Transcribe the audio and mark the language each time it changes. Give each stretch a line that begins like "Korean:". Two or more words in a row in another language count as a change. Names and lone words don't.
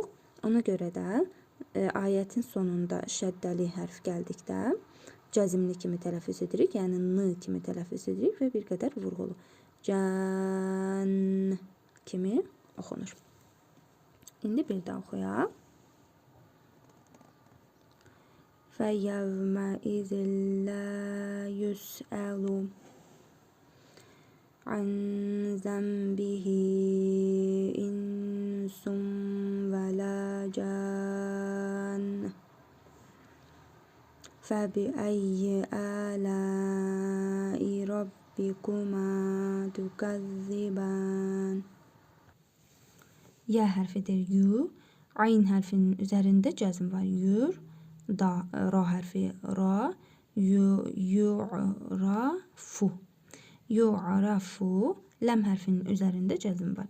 Azerbaijani: Ona görə də ayətin sonunda şəddəli hərf gəldikdə cəzimli kimi tələffüz edirik. Yəni n kimi tələffüz edirik və bir qədər vurğulu. Can kimi oxunur. İndi bir də oxuyaq.
Arabic: فَيَوْمَئِذٍ لَا يُسْأَلُ عَنْ ذَنْبِهِ إِنْسٌ وَلَا جَانٌّ فَبِأَيِّ آلَاءِ رَبِّكُمَا ربكما تكذبان.
Turkish: Ya harfidir yu. Ayn harfinin üzerinde cezm var. Yur. Da, ra harfi ra. Yu'rafu. Yu'rafu. Lem harfinin üzerinde cezm var.